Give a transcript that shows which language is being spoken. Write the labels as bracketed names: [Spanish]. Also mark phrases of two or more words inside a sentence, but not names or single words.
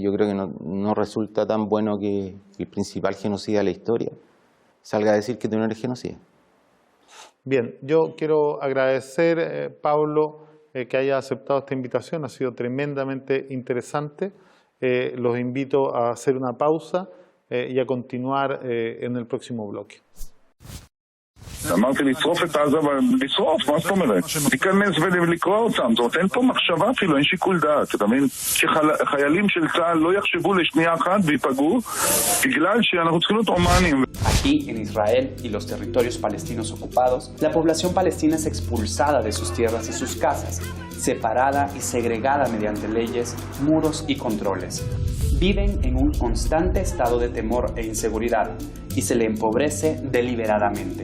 [Spanish] Yo creo que no resulta tan bueno que el principal genocida de la historia salga a decir que tú no eres genocida. Bien, yo quiero agradecer, Pablo, que haya aceptado esta invitación. Ha sido tremendamente interesante. Los invito a hacer una pausa y a continuar en el próximo bloque. [Hebrew] אמרתי לשרוף את עזה, לשרוף, מה זאת אומרת? להיכנס ולקרוא אותם, זאת אומרת, אין פה מחשבה אפילו, אין שיקול דעת, אתה מבין? שחיילים של צה"ל לא יחשבו לשנייה אחת ויפגעו, בגלל שאנחנו צריכים להיות הומניים. [Spanish] Aquí, en Israel y los territorios palestinos ocupados, la población palestina es expulsada de sus tierras y sus casas, separada y segregada mediante leyes, muros y controles. Viven en un constante estado de temor e inseguridad y se le empobrece deliberadamente.